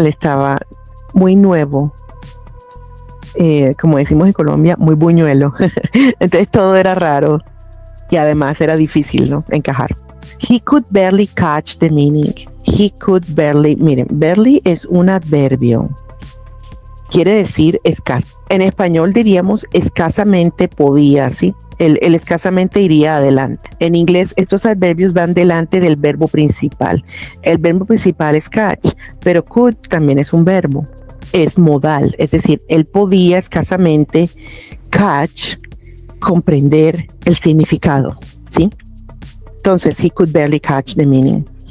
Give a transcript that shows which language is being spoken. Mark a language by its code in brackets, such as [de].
[es] Él estaba muy nuevo, como decimos en Colombia, muy buñuelo. Entonces todo era raro y además era difícil, ¿no? Encajar. [en] He could barely catch the meaning. He could barely, [es] miren, barely es un adverbio. Quiere decir escaso. En español diríamos escasamente podía, ¿sí? El escasamente iría adelante. En inglés estos adverbios van delante del verbo principal. El verbo principal es catch, pero could también es un verbo. Es modal, es decir, él podía escasamente catch, comprender el significado, ¿sí? [en] Entonces, he could barely catch the meaning.